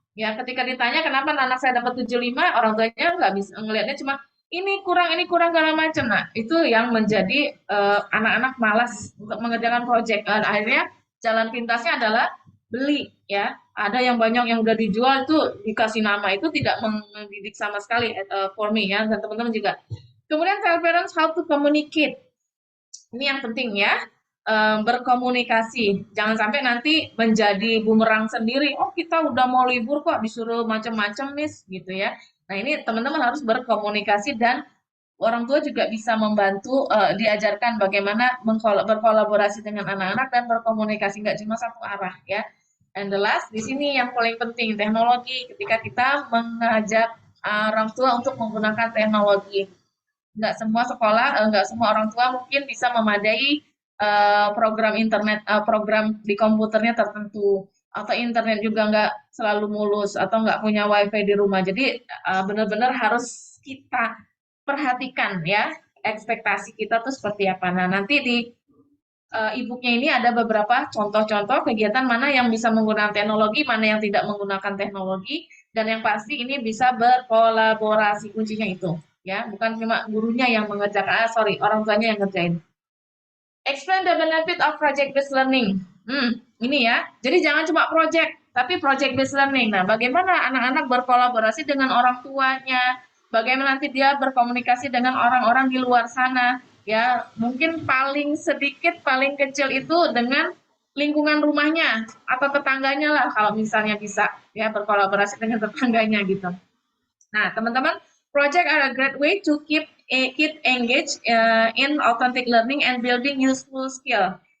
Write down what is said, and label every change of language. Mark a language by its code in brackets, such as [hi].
[id] Ya, ketika ditanya kenapa anak saya dapat 75, orang tuanya nggak bisa ngelihatnya cuma ini kurang segala macam. Nah, itu yang menjadi anak-anak malas untuk mengerjakan proyek. Akhirnya jalan pintasnya adalah beli ya. Ada yang banyak yang udah dijual itu dikasih nama itu tidak mendidik sama sekali [en] for me [id] ya, dan teman-teman juga. Kemudian [en] tell parents how to communicate. [id] Ini yang penting ya, berkomunikasi. Jangan sampai nanti menjadi bumerang sendiri. Oh kita udah mau libur kok disuruh macam-macam Miss gitu ya. Nah ini teman-teman harus berkomunikasi dan orang tua juga bisa membantu diajarkan bagaimana berkolaborasi dengan anak-anak dan berkomunikasi nggak cuma satu arah ya. [en] And the last [id] di sini yang paling penting teknologi. Ketika kita mengajak orang tua untuk menggunakan teknologi, nggak semua sekolah, nggak semua orang tua mungkin bisa memadai program internet, program di komputernya tertentu, atau internet juga nggak selalu mulus, atau nggak punya wifi di rumah. Jadi benar-benar harus kita perhatikan ya, ekspektasi kita tuh seperti apa. Nah nanti di e-booknya ini ada beberapa contoh-contoh kegiatan mana yang bisa menggunakan teknologi, mana yang tidak menggunakan teknologi, dan yang pasti ini bisa berkolaborasi, kuncinya itu ya, bukan cuma gurunya yang mengerjakan, orang tuanya yang ngerjain. [en] Explain the benefit of project based learning. [id] Ini ya, jadi jangan cuma project, tapi project based learning. Nah, bagaimana anak-anak berkolaborasi dengan orang tuanya, bagaimana nanti dia berkomunikasi dengan orang-orang di luar sana, ya mungkin paling sedikit, paling kecil itu dengan lingkungan rumahnya atau tetangganya lah, kalau misalnya bisa ya berkolaborasi dengan tetangganya gitu. Nah, teman-teman, [en] project are a great way to keep kid engaged in authentic learning and building useful skill.